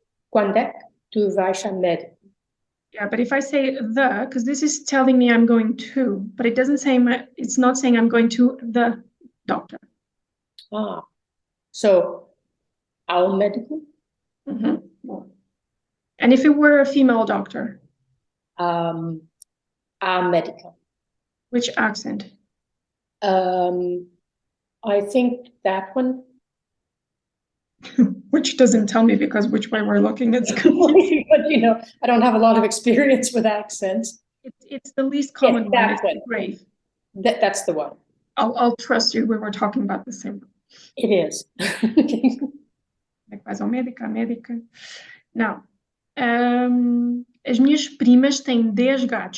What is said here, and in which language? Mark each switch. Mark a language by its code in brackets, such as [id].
[pt] Quando é que tu vais ao médico? [en] Yeah, but if I say the, because this is telling me I'm going to, but it doesn't say it's not saying I'm going to the doctor. [pt] So, ao médico? [en] And if it were a female doctor? [pt] A médica. [en] Which accent? I think that one. which doesn't tell me because which way we're looking, it's confusing. But I don't have a lot of experience with accents. It's the least common one. It's the grave. That's the one. I'll trust you. We were talking about the same. It is. [pt] Faz ao médica, médica. Now, as minhas primas têm 10 gatos.